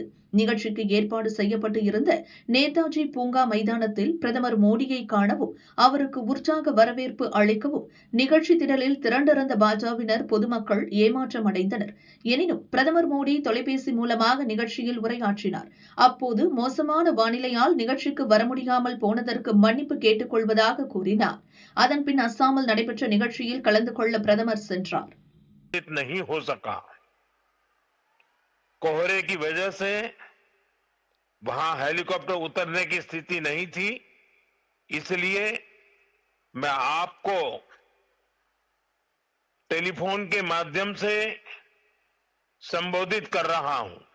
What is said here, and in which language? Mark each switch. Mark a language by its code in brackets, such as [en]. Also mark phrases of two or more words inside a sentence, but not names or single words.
[ta] நிகழ்ச்சிக்கு ஏற்பாடு செய்யப்பட்டு இருந்த நேதாஜி பூங்கா மைதானத்தில் பிரதமர் மோடியை காணவும் அவருக்கு உற்சாக வரவேற்பு அளிக்கவும் நிகழ்ச்சி திடலில் திரண்டிருந்த பாஜகவினர் பொதுமக்கள் ஏமாற்றம் அடைந்தனர். எனினும் பிரதமர் மோடி தொலைபேசி மூலமாக நிகழ்ச்சியில் உரையாற்றினார். அப்போது மோசமான வானிலையால் நிகழ்ச்சிக்கு வர முடியாமல் போனதற்கு மன்னிப்பு கேட்டுக் கொள்வதாக கூறினார். அதன்பின் அஸ்ஸாமில் நடைபெற்ற நிகழ்ச்சியில் கலந்து கொள்ள பிரதமர் சென்றார். [hi] नहीं हो सका, कोहरे की वजह से वहां हेलीकॉप्टर उतरने की स्थिति नहीं थी, इसलिए मैं आपको टेलीफोन के माध्यम से संबोधित कर रहा हूं।